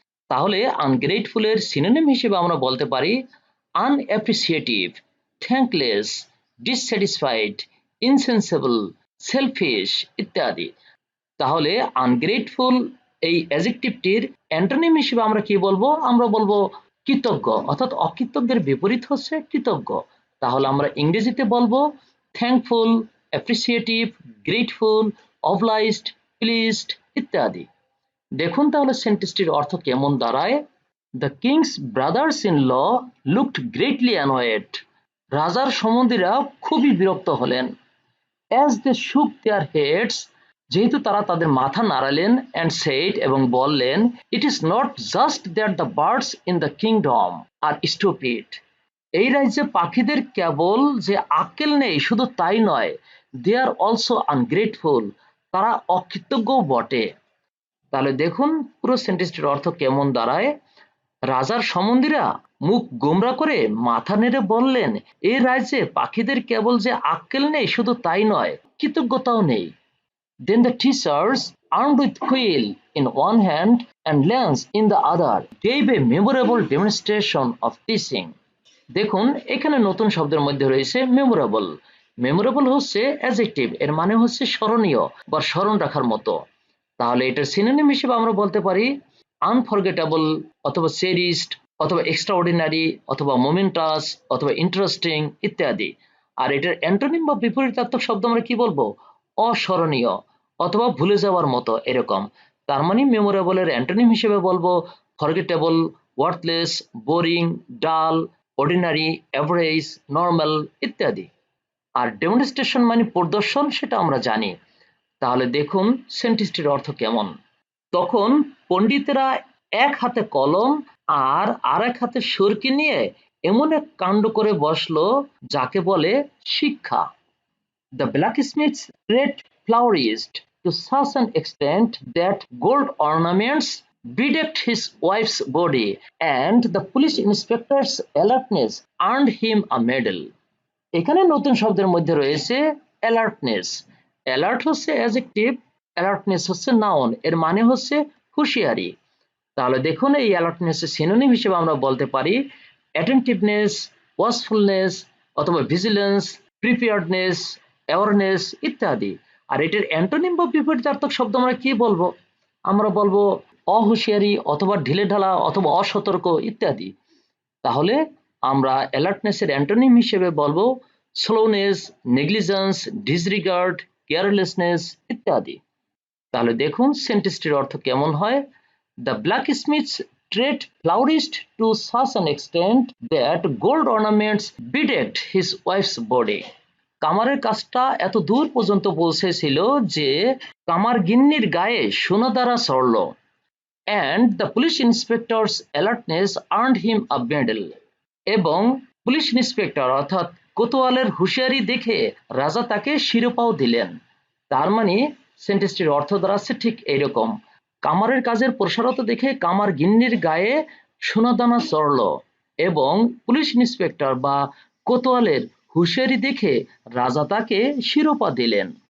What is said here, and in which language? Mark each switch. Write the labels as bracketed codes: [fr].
[bn] তাহলে আনগ্রেটফুল এর সিনোনিম হিসেবে আমরা বলতে পারি আনঅ্যাপ্রিসিয়েটিভ, থ্যাঙ্কলেস, ডিসস্যাটিসফাইড, ইনসেন্সিবল, সেলফিশ ইত্যাদি। তাহলে আনগ্রেটফুল এই অ্যাডজেক্টিভটির অ্যান্টোনিম হিসেবে আমরা কি বলবো? আমরা বলবো কৃতজ্ঞ, অর্থাৎ অকৃতজ্ঞের বিপরীত হচ্ছে কৃতজ্ঞ। তাহলে আমরা ইংরেজিতে বলবো thankful, appreciative, grateful [en] obliged, pleased ইত্যাদি। [bn] দেখুন তাহলে সেন্টেন্সটির অর্থ কেমন দাঁড়ায়। [en] The king's brothers-in-law looked greatly annoyed. [bn] রাজার সম্বন্ধীরা খুবই বিরক্ত হলেন। [en] As they shook their heads, [bn] যেহেতু তারা তাদের মাথা নাড়ালেন, [en] and said [bn] এবং বললেন, [en] it is not just that the birds in the kingdom are stupid. [bn] এই রাজ্যে পাখিদের কেবল যে আক্কেল নেই শুধু তাই নয়, [en] they are also ungrateful. [bn] তারা অকৃতজ্ঞও বটে। তাহলে দেখুন পুরো সেন্টেন্সটির অর্থ কেমন দাঁড়ায়। রাজার সম্বন্ধীরা মুখ গোমরা করে মাথা নেড়ে বললেন, এই রাজ্যে পাখিদের কেবল যে আক্কেল নেই শুধু তাই নয়, কৃতজ্ঞতাও নেই। [en] Then the teachers, armed with quill in one hand and lance in the other, gave a memorable demonstration of teaching. [bn] দেখুন এখানে নতুন শব্দের মধ্যে রয়েছে মেমোরেবল। মেমোরেবল হচ্ছে অ্যাডজেক্টিভ, এর মানে হচ্ছে স্মরণীয় বা স্মরণ রাখার মতো। তাহলে এটার সিনোনিম হিসেবে আমরা বলতে পারি আনফরগেটেবল অথবা চেরিশড অথবা এক্সট্রাঅর্ডিনারি অথবা মোমেন্টাস অথবা ইন্টারেস্টিং ইত্যাদি। আর এটার অ্যান্টোনিম বা বিপরীতার্থক শব্দ আমরা কি বলবো? অস্মরণীয় অথবা ভুলে যাওয়ার মতো এরকম। তার মানে মেমোরেবলের অ্যান্টোনিম হিসেবে বলবো ফরগেটেবল, ওয়ার্থলেস, বোরিং, ডাল, অর্ডিনারি, অ্যাভারেজ, নর্মাল ইত্যাদি। আর ডেমনস্ট্রেশন মানে প্রদর্শন, সেটা আমরা জানি। তাহলে দেখুন সেন্টেন্সটির অর্থ কেমন। তখন পণ্ডিতেরা এক হাতে কলম আর আরেক হাতে সরকি নিয়ে এমন এক কাণ্ড করে বসলো যাকে বলে শিক্ষা। [en] The blacksmith's trade flourished to such an extent that gold ornaments bedecked his wife's body, and the police inspector's alertness earned him a medal. [bn] এখানে নতুন শব্দের মধ্যে রয়েছে অ্যালার্টনেস। অ্যালার্ট হচ্ছে অ্যাডজেক্টিভ, অ্যালার্টনেস হচ্ছে নাউন, এর মানে হচ্ছে হুঁশিয়ারি। তাহলে দেখুন এই অ্যালার্টনেসের সিনোনিম হিসেবে আমরা বলতে পারি অ্যাটেন্টিভনেস, ওয়াচফুলনেস অথবা ভিজিলেন্স, প্রিপেয়ার্ডনেস, অ্যাওয়ারনেস ইত্যাদি। আর এটার অ্যান্টোনিম বা বিপরীতার্থক শব্দ আমরা কি বলবো? আমরা বলবো অহুঁশিয়ারি অথবা ঢিলেঢালা অথবা অসতর্ক ইত্যাদি। তাহলে আমরা অ্যালার্টনেসের অ্যান্টোনিম হিসেবে বলবো স্লোনেস, নেগলিজেন্স, ডিসরিগার্ড, কেয়ারলেসনেস ইত্যাদি। তাহলে দেখুন সেন্টেন্সটির অর্থ কেমন হয়। [en] The blacksmith's trade flourished to such an extent that gold ornaments bedecked his wife's body. [bn] কামারের কাজটা এত দূর পর্যন্ত পৌঁছেছিল যে কামার গিন্নির গায়ে সোনা দ্বারা চড়ল। [en] And the police inspector's alertness earned him a medal. [bn] এবং পুলিশ ইন্সপেক্টর অর্থাৎ কোতোয়ালের হুঁশিয়ারি দেখে রাজা তাকে শিরোপাও দিলেন। তার মানে সেন্টেন্সটির অর্থ দাঁড়াচ্ছে ঠিক এইরকম। কামারের কাজের প্রসারতা দেখে কামার গিন্নির গায়ে সোনাদানা চড়ল এবং পুলিশ ইন্সপেক্টর বা কোতোয়ালের হুঁশিয়ারি দেখে রাজা তাকে শিরোপা দিলেন।